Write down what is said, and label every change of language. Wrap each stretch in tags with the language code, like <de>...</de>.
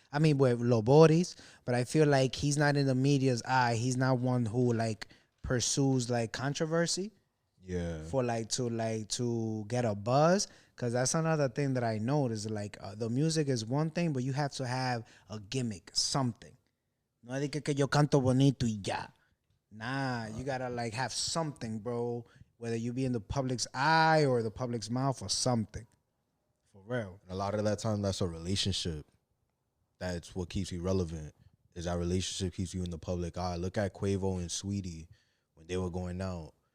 <en>I mean, with Loboris. But I feel like he's not in the media's eye. He's not one who pursues controversy Yeah. for to get a buzz, because that's another thing that I noticed. The music is one thing, but you have to have a gimmick, something.</en> <es>No es de que yo canto bonito y ya.</es> <en>Nah, you gotta have something, bro. Whether you be in the public's eye or the public's mouth or something. For real. A lot of that time that's a relationship. That's what keeps you relevant. Is that relationship keeps you in the public eye. Look at Quavo and Sweetie when they were going out.</en>